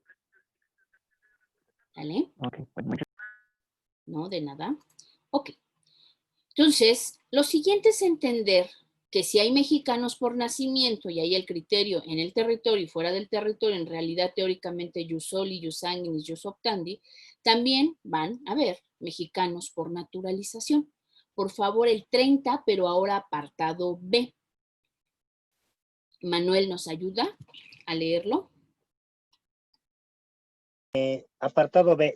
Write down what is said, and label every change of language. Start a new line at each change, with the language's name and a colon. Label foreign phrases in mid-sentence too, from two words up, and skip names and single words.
Spanish: ¿Vale? Ok, pues muchas No, de nada. Ok. Entonces, lo siguiente es entender que si hay mexicanos por nacimiento y hay el criterio en el territorio y fuera del territorio, en realidad teóricamente
Latin: jus soli, jus sanguinis, jus optandi,
Spanish: también van a haber mexicanos por naturalización. Por favor, el 30, pero ahora apartado B. Manuel nos ayuda a leerlo. Apartado B.